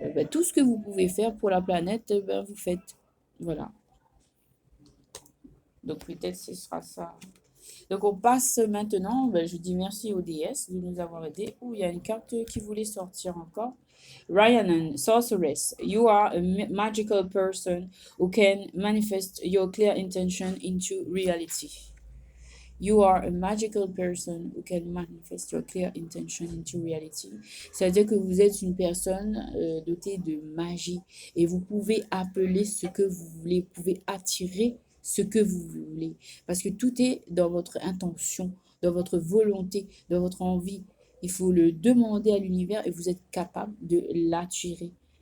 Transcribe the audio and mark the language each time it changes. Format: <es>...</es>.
<fr>Tout ce que vous pouvez faire pour la planète, vous faites. Voilà. Donc, peut-être ce sera ça. Donc, on passe maintenant, je dis merci aux déesses de nous avoir aidés. Oh, il y a une carte qui voulait sortir encore.</fr> <en>Rhiannon, Sorceress, you are a magical person who can manifest your clear intention into reality. You are a magical person who can manifest your clear intention into reality.</en> <fr>C'est-à-dire que vous êtes une personne dotée de magie et vous pouvez appeler ce que vous voulez, vous pouvez attirer ce que vous voulez. Parce que tout est dans votre intention, dans votre volonté, dans votre envie. Il faut le demander à l'univers et vous êtes capable de l'attirer.</fr>